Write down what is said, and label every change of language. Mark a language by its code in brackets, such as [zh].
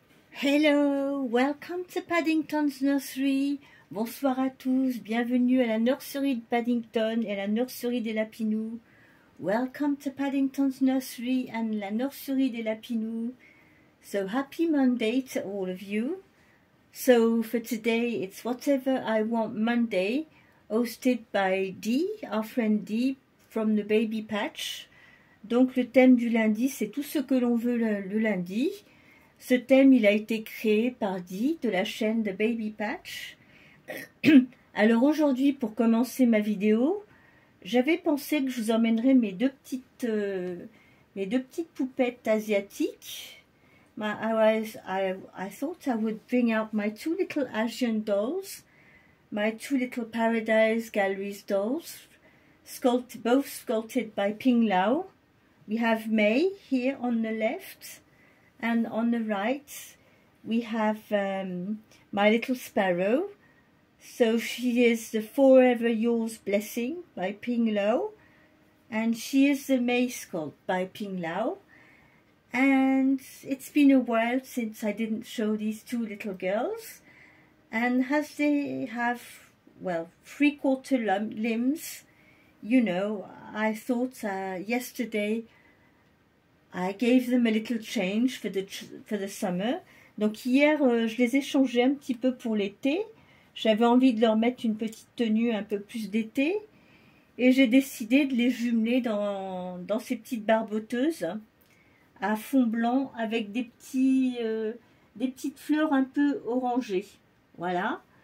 [en] Hello, welcome to Paddington's Nursery. [fr] Bonsoir à tous, bienvenue à la nursery de Paddington et à la nursery des Lapinous. [en] Welcome to Paddington's Nursery and [fr] la nursery des Lapinous. [en] So happy Monday to all of you. So for today it's Whatever I Want Monday, hosted by Dee, our friend Dee from the Baby Patch. [fr] Donc le thème du lundi, c'est tout ce que l'on veut le lundi. Ce thème, il a été créé par Dee de la chaîne de Baby Patch. Alors aujourd'hui, pour commencer ma vidéo, j'avais pensé que je vous emmènerais mes deux petites poupettes asiatiques. [en] I thought I would bring out my two little Asian dolls, my two little Paradise Galleries dolls, both sculpted by Ping Lau. We have May here on the left. And on the right, we have My Little Sparrow. So she is the Forever Yours Blessing by Ping Lau. And she is the May Sculpt by Ping Lau. And it's been a while since I didn't show these two little girls. And as they have, well, three-quarter limbs, you know, I thought yesterday I gave them a little change for the summer. [fr] Donc hier, je les ai changés un petit peu pour l'été. J'avais envie de leur mettre une petite tenue un peu plus d'été. Et j'ai décidé de les jumeler dans ces petites barboteuses à fond blanc avec des petites fleurs un peu orangées. Voilà.